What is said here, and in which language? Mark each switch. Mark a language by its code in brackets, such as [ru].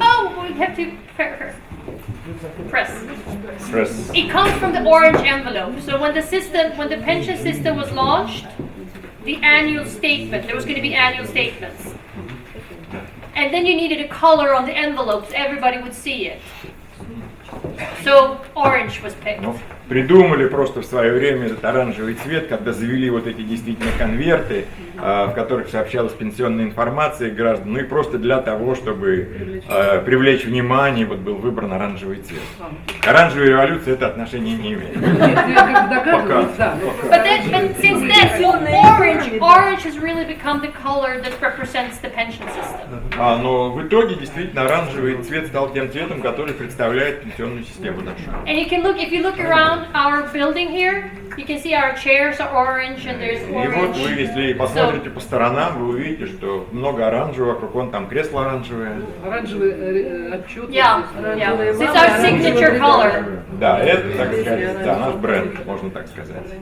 [en] Oh, we have to press. It comes from the orange envelope. So when the pension system was launched, the annual statement, there was going to be annual statements. And then you needed a color on the envelopes, everybody would see it. So orange was picked. [ru] Придумали просто в свое время этот оранжевый цвет, когда завели вот эти действительно конверты, в которых сообщалась пенсионная информация граждан, ну и просто для того, чтобы привлечь внимание, вот был выбран оранжевый цвет. Оранжевая революция это отношение не имеет. [en] But since then, orange has really become the color that represents the pension system. [ru] Но в итоге действительно оранжевый цвет стал тем цветом, который представляет пенсионную систему нашу. [en] And you can look, if you look around our building here, you can see our chairs are orange and there's [ru] И вот [en] orange. [ru] вы, если посмотрите по сторонам, вы увидите, что много оранжевого, вокруг вон там кресло оранжевое. Оранжевый отчет. [en] Yeah. So it's our signature color. [ru] Да, это, так сказать, да, наш бренд, можно так сказать.